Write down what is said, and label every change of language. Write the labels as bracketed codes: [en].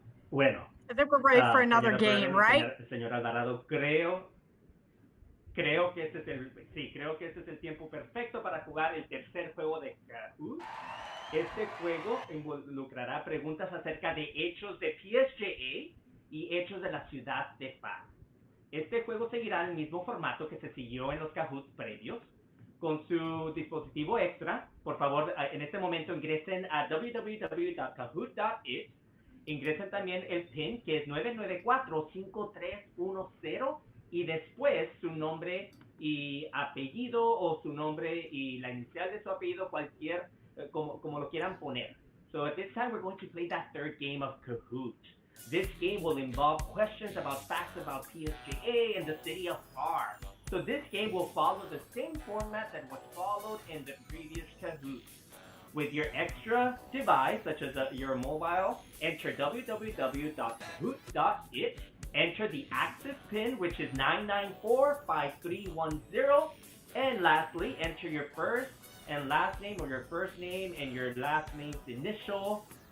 [es] Bueno. [en] I think we're ready for another game, right? [es] Señor Alvarado, creo que este es el tiempo perfecto para jugar el tercer juego de Kahoot. Este juego involucrará preguntas acerca de hechos de PSJA y hechos de la ciudad de Paz. Este juego seguirá el mismo formato que se siguió en los Kahoots previos. Con su dispositivo extra, por favor, en este momento ingresen a www.kahoot.it. Ingresen también el PIN, que es 994-5310, y después su nombre y apellido, o su nombre y la inicial de su apellido, cualquier, como lo quieran poner. [en] So at this time, we're going to play that third game of Kahoot. This game will involve questions about facts about PSJA and the city of Par. So this game will follow the same format that was followed in the previous Kahoot. With your extra device, such as your mobile, enter www.kahoot.it, enter the access PIN, which is 9945310, and lastly, enter your first and last name, or your first name and your last name's initial.